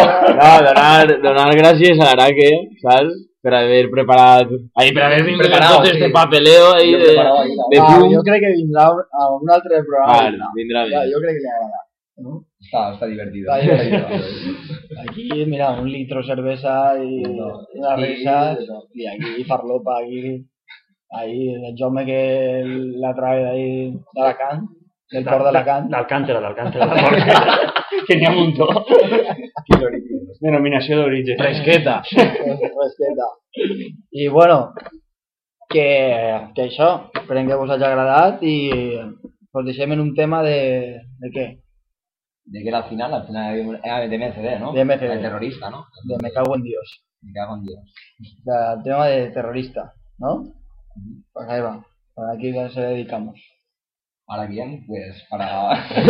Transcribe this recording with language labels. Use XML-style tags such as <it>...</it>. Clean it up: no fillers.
<ca>No, donar gràcies a l'Araque, saps?</ca> <es>Para haber preparado. Ahí, para haber preparado todo este papeleo ahí de. Yo creo que vendrá a</es> <ca>un altre programa.</ca> <es>Vale, vendrá bien. Yo creo que le agrada. ¿No? Está divertido. Está divertido. Aquí, mira, un litro de cerveza y las risas. Y aquí, farlopa, aquí. Ahí, el Jaume que la trae de ahí, de Alacant,</es> <ca>del port de Alacant. De Alcántara. Que n'hi ha un to. Denominació d'origen. Fresqueta. Fresqueta. I, bueno, que això, esperem que vos hagi agradat i pues deixem en un tema de què?</ca> <es>De que era al final era de MCD, ¿no? De MCD. El terrorista, ¿no? De Me cago en Dios. Me cago en Dios. El tema de terrorista, ¿no? Pues ahí va, para aquí ya se dedicamos. ¿Para quién? Pues para.</es>